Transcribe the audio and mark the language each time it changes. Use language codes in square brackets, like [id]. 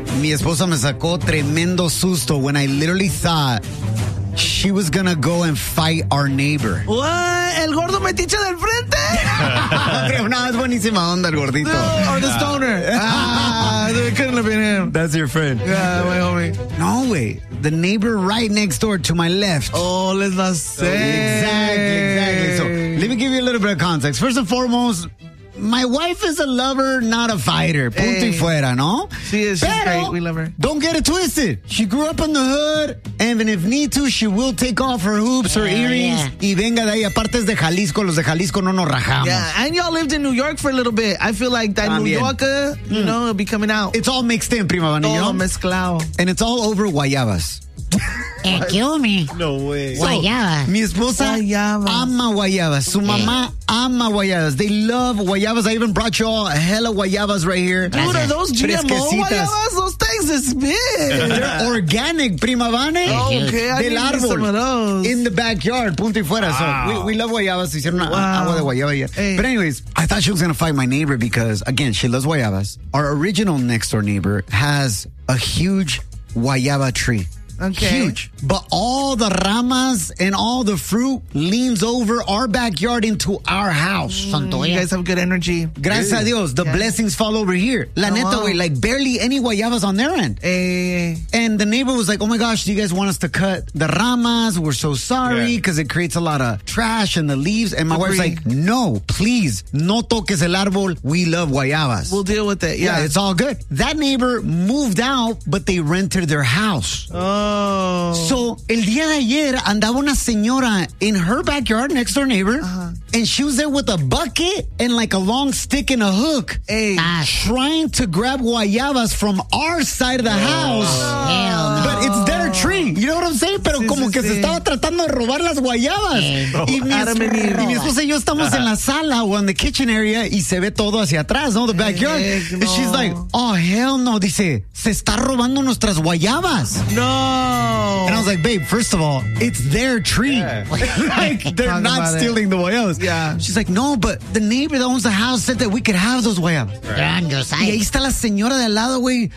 [es] Mi esposa me sacó tremendo susto [en] when I literally thought she was gonna go and fight our neighbor. What? [es] ¿El gordo metiche del frente? No, es buenísima onda el gordito. [en] No, or the stoner. Ah, couldn't have been him. That's your friend. Yeah, my homie. No, way. The neighbor right next door to my left. Oh, let's not say. Exactly. So, let me give you a little bit of context. First and foremost, my wife is a lover, not a fighter. [es] Punto y fuera, no? [en] She's great. We love her. Don't get it twisted. She grew up in the hood, and if need to, she will take off her hoops, her earrings, [es] y venga de ahí. Aparte es de Jalisco, los de Jalisco no nos rajamos. [en] Yeah, and y'all lived in New York for a little bit. I feel like that también. New Yorker, you know, will be coming out. It's all mixed in, prima vanilla. [es] Todo mezclado. [en] And it's all over guayabas. Kill me. No way. Guayabas. [es] So, mi esposa guayabas. Ama guayabas. Su mamá ama guayabas. [en] They love guayabas. I even brought y'all a hella guayabas right here. Dude, are those GMO guayabas? Those things is big. They're organic, prima vane. Okay, [es] del árbol. [en] Some of those. In the backyard, [es] punto y fuera. [en] Wow. So we love guayabas. [es] Hicieron agua de guayaba. [en] Yeah. Hey. But anyways, I thought she was going to fight my neighbor because, again, she loves guayabas. Our original next door neighbor has a huge guayaba tree. Okay. Huge. But all the ramas and all the fruit leans over our backyard into our house. Santo, you guys have good energy. [es] Gracias a Dios. [en] The blessings fall over here. [es] La neta, way, [en] like barely any guayabas on their end. And the neighbor was like, oh my gosh, do you guys want us to cut the ramas? We're so sorry because it creates a lot of trash and the leaves. And my wife's like, no, please. [es] No toques el árbol. [en] We love guayabas. We'll deal with it. Yeah, it's all good. That neighbor moved out, but they rented their house. So, [es] el día de ayer, andaba una señora [en] in her backyard, next door neighbor, and she was there with a bucket and like a long stick and a hook, trying to grab guayabas from our side of the house. No. But it's their tree. You know what I'm saying? [es] Pero como que se estaba tratando de robar las guayabas. Y mi esposa y yo estamos en la sala o en [en] the kitchen area [es] y se ve todo hacia atrás, ¿no? [en] The backyard. And she's like, oh, hell no. [es] Dice, se está robando nuestras guayabas. [en] No. And I was like, babe, first of all, it's their tree. Yeah. Like, they're not stealing the guayabas. Yeah. She's like, no, but the neighbor that owns the house said that we could have those guayabas. Right. [es] Y ahí está la señora de al lado, güey.